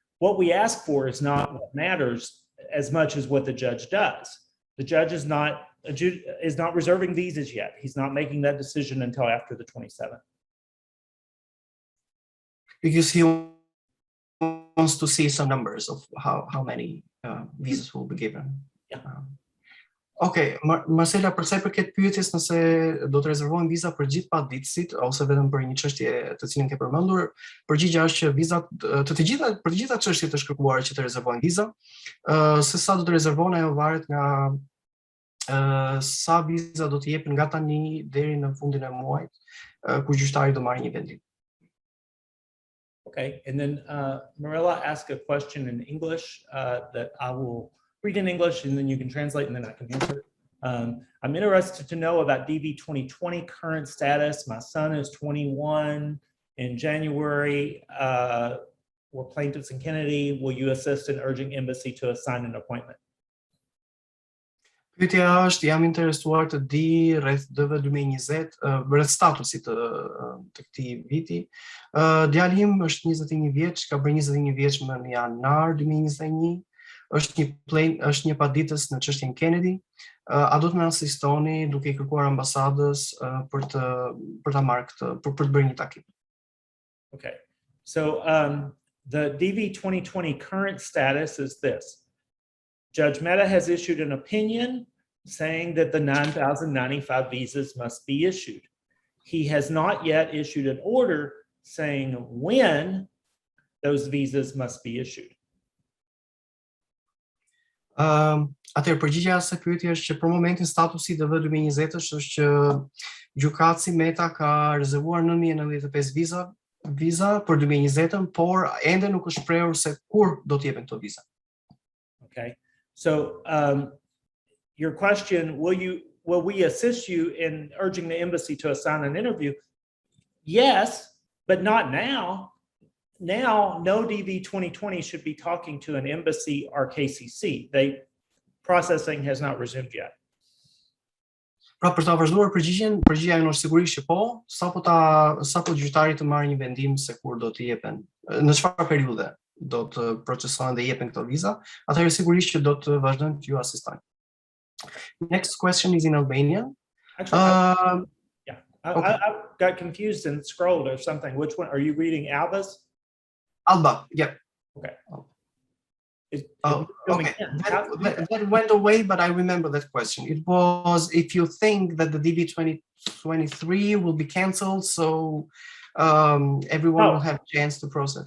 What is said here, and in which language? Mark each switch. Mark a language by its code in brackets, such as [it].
[en] What we ask for is not what matters as much as what the judge does. The judge is not reserving visas yet. He's not making that decision until after the 27th. Because he wants to see some numbers of how many visas will be given. Yeah. [sq] Okay, Marcela, për sa i përket pyetjes nëse do të rezervojmë viza për gjithë paditësit ose vetëm për një çështje të cilën ke përmendur, përgjigjja është që vizat për të gjitha çështjet është kërkuar që të rezervojnë viza. Se sa do të rezervohen ajo varet nga sa viza do të jepen nga tani deri në fundin e muajit, kur gjyqtari do marrë një vendim. [en] Okay, and then Marilla asked a question in English that I will read in English and then you can translate and then I can answer. I'm interested to know about DV 2020 current status. My son is 21 in January. We're plaintiffs in Kennedy. Will you assist in urging embassy to assign an appointment? [sq] Pyetja është, jam interesuar të di rreth DV 2020, rreth statusit të këtij viti. Djali im është 21 vjeç, ka bërë 21 vjeç në janar 2021. është një paditës në çështjen Kennedy. A do të më asistoni duke I kërkuar ambasadës për ta marrë këtë, për të bërë një takim. [en] Okay. So the DV 2020 current status is this. Judge Mehta has issued an opinion saying that the 9,095 visas must be issued. He has not yet issued an order saying when those visas must be issued. [sq] Atëherë përgjigjja e pyetjes është që për momentin statusi i DV 2020 është që gjykatësi Meta ka rezervuar 9.095 viza për 2020, por ende nuk është shprehur se kur do të jepen këto viza. [en] Okay. So your question, will we assist you in urging the embassy to assign an interview? Yes, but not now. Now, no DV 2020 should be talking to an embassy or KCC. Processing has not resumed yet. [sq] Pra për ta vazhduar përgjigjen, përgjigjja është sigurisht që po, sapo gjyqtari të marrë një vendim se kur do të jepen, në çfarë periudhe do të procesohen dhe jepen këto viza, atëherë sigurisht që do të vazhdojmë të ju asistojmë. [en] Next question is in Albanian. Actually, yeah, I got confused and scrolled or something. Which one are you reading? Alba's? Alba, yeah. Okay. Okay. That went away, but I remember that question. It was if you think that the DV 2023 will be canceled, so everyone will have a chance to process.